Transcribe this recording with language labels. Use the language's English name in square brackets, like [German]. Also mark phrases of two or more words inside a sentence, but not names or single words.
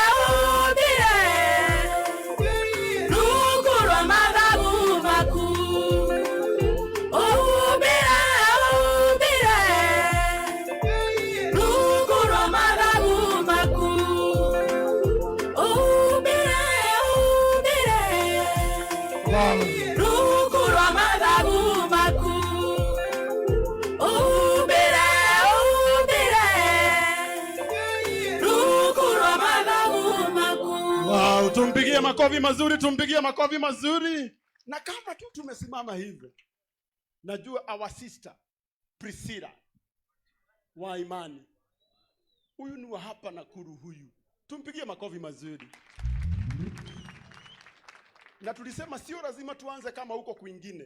[Kikuyu] Rugurwa mathagu maku Ubire Rugurwa mathagu maku Rugurwa mathagu maku. Rugurwa mathagu maku. [Swahili] Wow, tumpigie makofi mazuri. Na kama tu tumesimama hivyo, najua [English] our sister [Swahili] Priscilla wa imani. Huyu ni wa hapa Nakuru huyu. Tumpigie makofi mazuri. Na tulisema sio lazima tuanze kama huko kwingine.